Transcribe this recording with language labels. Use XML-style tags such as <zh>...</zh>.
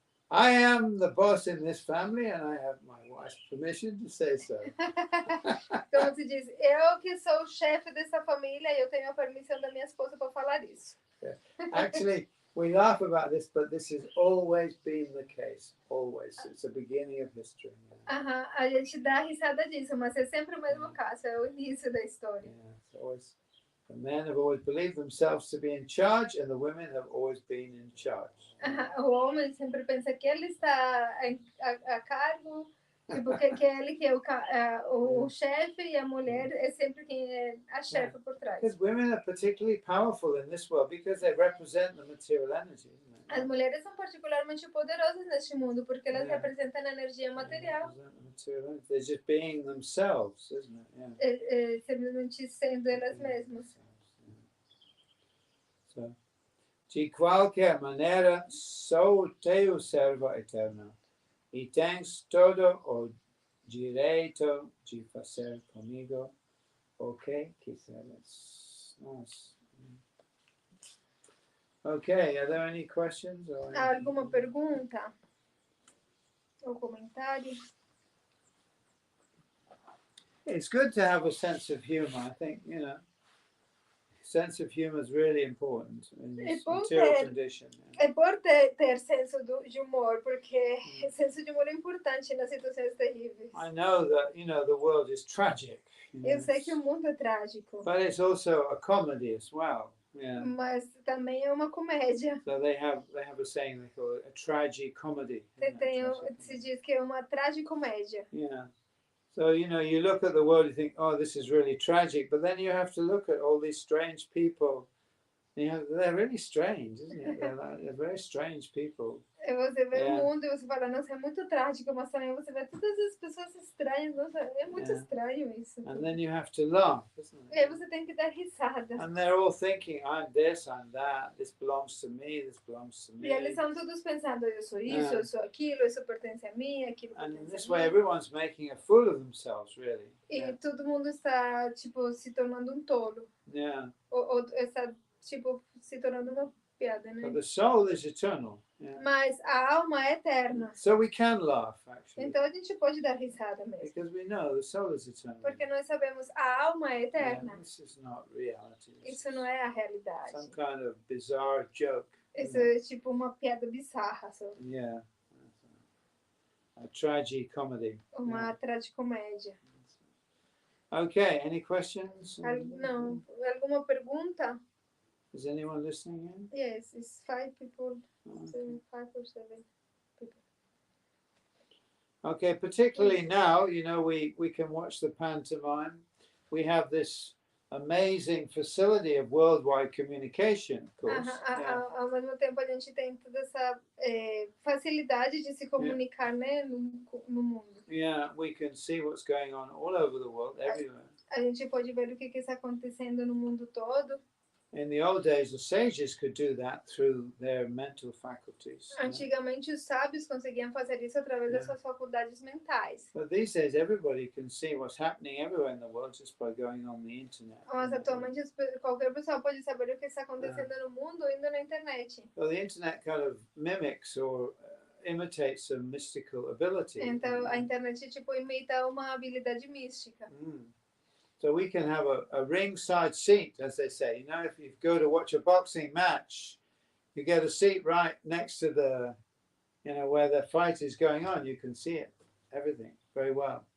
<en>I am the boss in this family and I have my wife's permission to say so.</en> <pt>Então se diz, eu que sou o chefe dessa família e eu tenho a permissão da minha esposa para falar isso.</pt> <en>Yeah. Actually, we laugh about this, but this has always been the case. Always. It's the beginning of history.</en> <pt>A gente dá risada disso, mas é sempre o mesmo caso, é o início da história.</pt> <en>Yeah, it's always, the men have always believed themselves to be in charge and the women have always been in charge.</en> <pt>O homem sempre pensa que ele está a cargo, tipo, que ele que é o chefe e a mulher é sempre quem é a chefe por trás.</pt> <en>Because women are particularly powerful in this world because they represent the material energy, isn't it?</en> <pt>As mulheres são particularmente poderosas neste mundo porque elas representam a energia material.</pt> <en>They're just being themselves, isn't it? Yeah.</en> <pt>Simplesmente sendo elas mesmas. So, de qualquer maneira, sou teu servo eterno e tens todo o direito de fazer comigo o que quiseres.</pt> <en>Nice. Okay, are there any questions?</en> <pt>Há alguma pergunta ou comentário?</pt> <en>It's good to have a sense of humor. I think, sense of humor is really important in this material condition.</en> <pt>É bom ter senso de humor, porque senso de humor é importante nas situações terríveis.</pt> <en>I know that, the world is tragic.</en> <pt>Eu sei que o mundo é trágico.</pt> <en>But it's also a comedy as well. Yeah.</en> <pt>Mas também é uma comédia.</pt> <en>So they have a saying they call it a tragicomedy.</en> <pt>Se diz que é uma tragicomédia.</pt> <en>Yeah. So, you look at the world, you think, oh, this is really tragic. But then you have to look at all these strange people. They're really strange, isn't it? They're very strange people.</en> <pt>Você vê o mundo e você fala, nossa, é muito trágico, mas também você vê todas as pessoas estranhas, nossa, é muito estranho isso.</pt> <en>And then you have to laugh, isn't it?</en> <pt>E aí você tem que dar risada.</pt> <en>And they're all thinking, I'm this, I'm that, this belongs to me, this belongs to me.</en> <pt>E eles estão todos pensando, eu sou isso, eu sou aquilo, isso pertence a mim, aquilo pertence a mim.</pt> <en>And in this way, everyone's making a fool of themselves, really.</en> <pt>E todo mundo está, tipo, se tornando um tolo.</pt> <en>Yeah.</en> <pt>Ou está, tipo, se tornando uma piada, né?</pt> <en>But the soul is eternal. Yeah.</en> <pt>Mas a alma é eterna.</pt> <en>So we can laugh, actually.</en> <pt>Então a gente pode dar risada mesmo.</pt> <en>Because we know the soul is eternal.</en> <pt>Porque nós sabemos a alma é eterna.</pt> <en>Yeah, this is not reality.</en> <pt>Isso não é a realidade.</pt> <en>Some kind of bizarre joke.</en> <pt>Isso é tipo uma piada bizarra. Só.</pt> <en>Yeah. A tragicomedy.</en> <pt>Uma tragicomédia.</pt> <en>Okay, any questions?</en> <pt>Não. Alguma pergunta?</pt> <en>Is anyone listening in? Yes, it's 5 people. Okay. 5 or 7 people. Okay, particularly now, we can watch the pantomime. We have this amazing facility of worldwide communication, of course.</en> <pt>Ao mesmo tempo, a gente tem toda essa facilidade de se comunicar, né, no mundo.</pt> <en>Yeah, we can see what's going on all over the world, everywhere.</en> <pt>A gente pode ver o que está acontecendo no mundo todo.</pt> <en>in the old days, the sages could do that through their mental faculties.</en> <pt>Antigamente os sábios conseguiam fazer isso através das suas faculdades mentais.</pt> <en>But these days, everybody can see what's happening everywhere in the world just by going on the internet.</en> <pt>Mas atualmente qualquer pessoa pode saber o que está acontecendo no mundo indo na internet.</pt> <en>Well, the internet kind of mimics or imitates some mystical ability.</en> <pt>Então a internet tipo imita uma habilidade mística.</pt> <en>So we can have a ringside seat, as they say. You know, if you go to watch a boxing match, you get a seat right next to the, you know, where the fight is going on. You can see it, everything very well.</en>